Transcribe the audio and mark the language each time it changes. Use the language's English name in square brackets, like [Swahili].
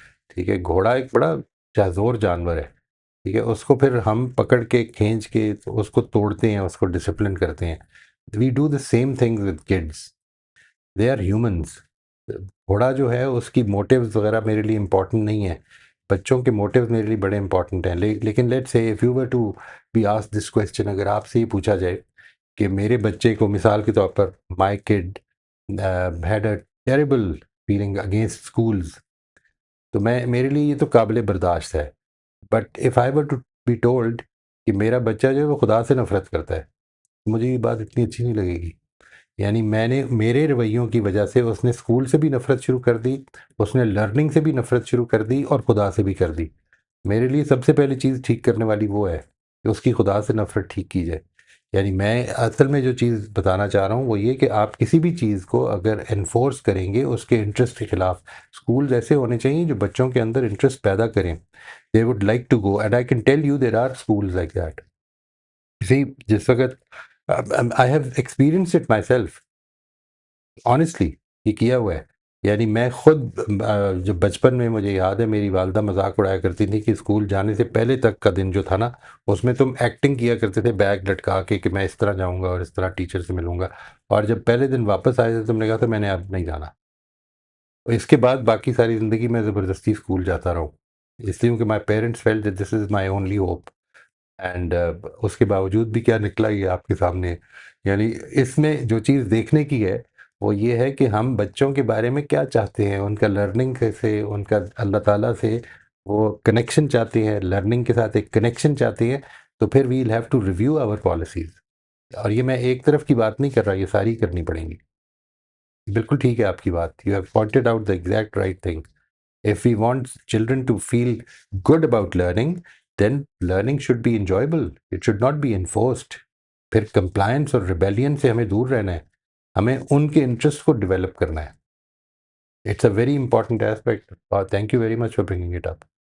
[Urdu] ٹھیک ہے، گھوڑا ایک بڑا جازور جانور ہے. ٹھیک ہے، اس کو پھر ہم پکڑ کے کھینچ کے اس کو توڑتے ہیں، اس کو ڈسپلن کرتے ہیں. [English] We do the same thing with kids, they are humans. [Urdu] گھوڑا جو ہے اس کی موٹیوز وغیرہ میرے لیے امپورٹنٹ نہیں ہے، بچوں کے موٹیوز میرے لیے بڑے امپورٹنٹ ہیں. لیکن [English] let's say if you were to be asked this question, [Urdu] اگر آپ سے یہ پوچھا جائے کہ میرے بچے کو مثال کے طور پر [English] my kid had a terrible feeling against schools, [Urdu] تو میرے لیے یہ تو قابل برداشت ہے. [English] but if I were to be told [Urdu] کہ میرا بچہ جو ہے وہ خدا سے نفرت کرتا ہے، مجھے یہ بات اتنی اچھی نہیں لگے گی. یعنی میرے رویوں کی وجہ سے اس نے اسکول سے بھی نفرت شروع کر دی، اس نے لرننگ سے بھی نفرت شروع کر دی، اور خدا سے بھی کر دی. میرے لیے سب سے پہلی چیز ٹھیک کرنے والی وہ ہے کہ اس کی خدا سے نفرت ٹھیک کی جائے. یعنی میں اصل میں جو چیز بتانا چاہ رہا ہوں وہ یہ کہ آپ کسی بھی چیز کو اگر انفورس کریں گے اس کے انٹرسٹ کے خلاف، اسکولز ایسے ہونے چاہیے جو بچوں کے اندر انٹرسٹ پیدا کریں. [English] they would like to go, and I can tell you there are schools like that. See, [Urdu] جس وقت [English] I have experienced it myself, honestly [Urdu] یہ کیا ہوا ہے. یعنی میں خود جب بچپن میں مجھے یاد ہے میری والدہ مذاق اڑایا کرتی تھی کہ اسکول جانے سے پہلے تک کا دن جو تھا نا اس میں تم ایکٹنگ کیا کرتے تھے بیگ لٹکا کے کہ میں اس طرح جاؤں گا اور اس طرح ٹیچر سے ملوں گا، اور جب پہلے دن واپس آئے تھے تم نے کہا تھا میں نے اب نہیں جانا. اس کے بعد باقی ساری زندگی میں زبردستی اسکول جاتا رہا ہوں، اس لیے کہ [English] My parents felt that this is my only hope. [Urdu] And اس کے باوجود بھی کیا نکلا یہ آپ کے سامنے. یعنی اس میں جو چیز دیکھنے کی ہے وہ یہ ہے کہ ہم بچوں کے بارے میں کیا چاہتے ہیں، ان کا لرننگ سے، ان کا اللہ تعالیٰ سے وہ کنیکشن چاہتے ہیں، لرننگ کے ساتھ ایک کنیکشن چاہتے ہیں، تو پھر [English] We'll have to review our policies. [Urdu] اور یہ میں ایک طرف کی بات نہیں کر رہا، یہ ساری کرنی پڑیں گی. بالکل ٹھیک ہے آپ کی بات، [English] You have pointed out the exact right thing. If we want children to feel good about learning, then learning should be enjoyable. It should not be enforced. [Urdu] پھر compliance اور rebellion سے ہمیں دور رہنا ہے، ہمیں ان کے انٹرسٹ کو ڈیولپ کرنا ہے. [English] It's a very important aspect. Thank you very much for bringing it up.